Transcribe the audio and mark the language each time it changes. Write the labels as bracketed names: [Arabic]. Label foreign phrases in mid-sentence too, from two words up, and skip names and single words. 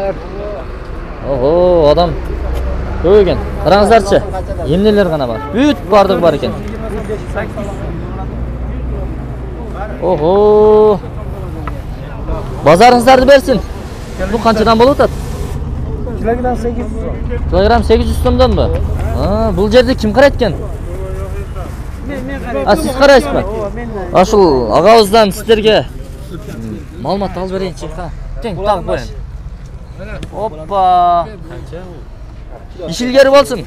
[Kyrgyz] Ого, адам көп экен. Караңыздарчы, эмнелер гана бар. Бүт бардыгы бар экен. Ого. Базарыңыздарды берсин. Бул канчадан болуп атат? [Uzbek] Kilogram 800 so'm. Kilogram 800 so'mdanбы? [Kyrgyz] Бул жерде ким карайт экен? [Uzbek] Men [Kyrgyz] Siz карайсызбы? Ашыл агабыздан сиздерге маалымат алып берейинчи. Тең тагып коеюн. Оппа. Иш илгери болсун.